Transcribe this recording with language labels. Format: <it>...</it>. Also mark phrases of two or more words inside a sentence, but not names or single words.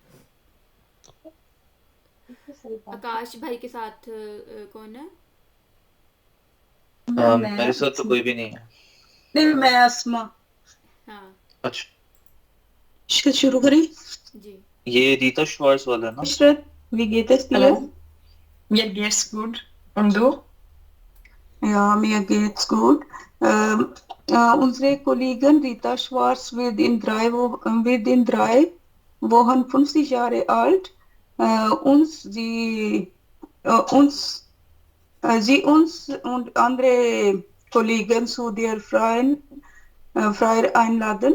<hi>आकाश भाई के साथ कौन है? मेरे साथ तो कोई भी नहीं है. नहीं, मैं अस्मा. हाँ अच्छा, इसका शुरू करें. जी. ये रीता श्वार्स वाला है ना?</hi> <de>Schritt, wie geht es dir? Hallo. Mir geht's gut. Und du? Ja, mir geht's gut. Unsere Kollegin Rita Schwarz wird in 3 Wochen 50 Jahre alt. Sie uns und andere Kollegen zu der Feier einladen.</de>